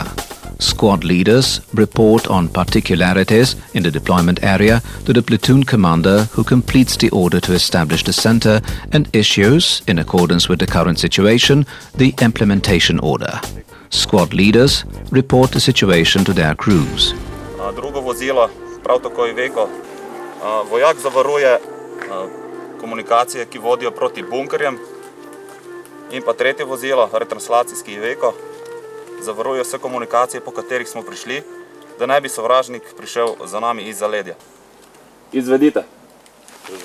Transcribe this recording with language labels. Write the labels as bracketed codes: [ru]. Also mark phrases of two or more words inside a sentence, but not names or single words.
[en] Squad leaders report on particularities in the deployment area to the platoon commander, who completes the order to establish the center and issues, in accordance with the current situation, the implementation order. Squad leaders report the situation to their crews. [sl] Drugo vozilo, prav tako Iveco. Vojak zavaruje komunikacije, ki vodijo proti bunkerjem. In pa tretje vozilo, retranslacijski Iveco, zavaruje vse komunikacije, po katerih smo prišli, da ne bi sovražnik prišel za nami iz zaledja.